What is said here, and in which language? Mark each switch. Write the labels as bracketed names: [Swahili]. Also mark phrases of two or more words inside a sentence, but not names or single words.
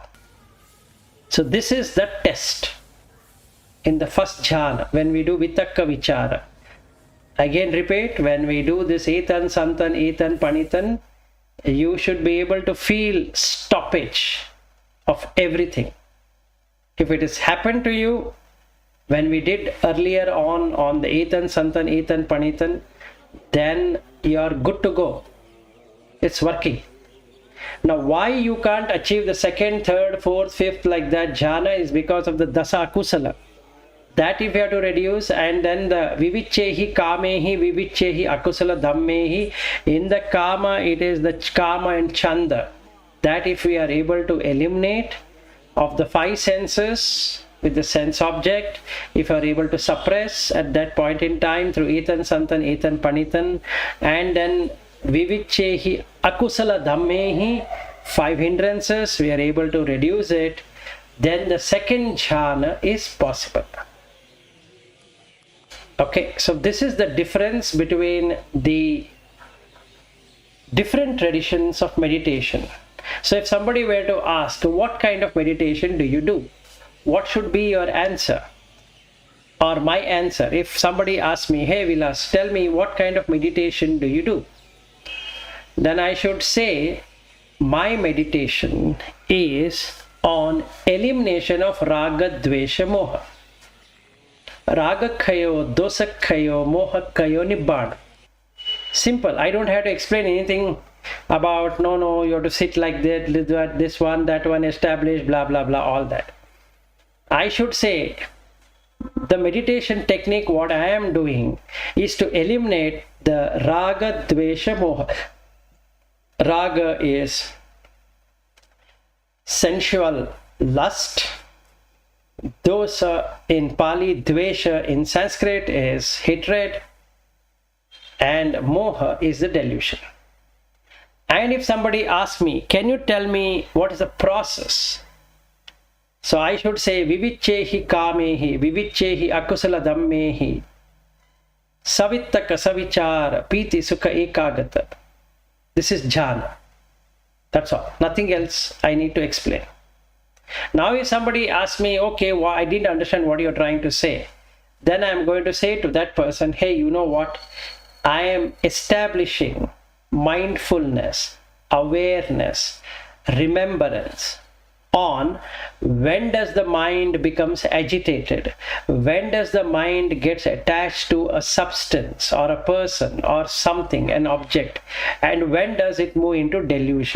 [English] So this is the test in the first jhana when we do [Pali] vitakka vichara. [English] Again repeat, when we do this [Pali] etan santan etan panitan, [English] you should be able to feel stoppage of everything. If it has happened to you when we did earlier on the [Pali] etan santan etan panitan, [English] then you are good to go. It's working. Now why you can't achieve the second, third, fourth, fifth like that jhana is because of the [Pali] dasa akusala. [English] That if you have to reduce, and then the [Pali] vivichehi kamehi vivichehi akusala dhammehi, [English] in the kama it is the kama and chanda. That if we are able to eliminate of the five senses with the sense object, if you are able to suppress at that point in time through [Pali] etan santan etan panitan, [English] and then [Pali] vivichehi akusala dhammehi, [English] five hindrances, we are able to reduce it, then the second jhana is possible. Okay, so this is the difference between the different traditions of meditation. So if somebody were to ask, what kind of meditation do you do? What should be your answer? Or my answer, if somebody asks me, hey Vilas, tell me what kind of meditation do you do? Then I should say, my meditation is on elimination of [Pali] raga, dvesha, [English] moha. [Pali] Ragakhayo, dosakhayo, mohakhayo, nibbana. [English] Simple. I don't have to explain anything about, no, you have to sit like that, this one, that one, established, blah, blah, blah, all that. I should say, the meditation technique, what I am doing is to eliminate the [Pali] raga, dvesha, moha. [English] Raga is sensual lust. Dosa in Pali, dvesha in Sanskrit is hatred, and moha is the delusion. And if somebody asks me, can you tell me what is the process? So I should say, [Pali] vivichehi kamehi, vivichehi akusala dhammehi, savittaka savichara, piti sukha ekagata. [English] This is jhana. That's all. Nothing else I need to explain. Now if somebody asks me, okay, well, I didn't understand what you're trying to say, then I'm going to say to that person, hey, you know what? I am establishing mindfulness, awareness, remembrance on when does the mind becomes agitated, when does the mind gets attached to a substance or a person or something, an object, and when does it move into delusion.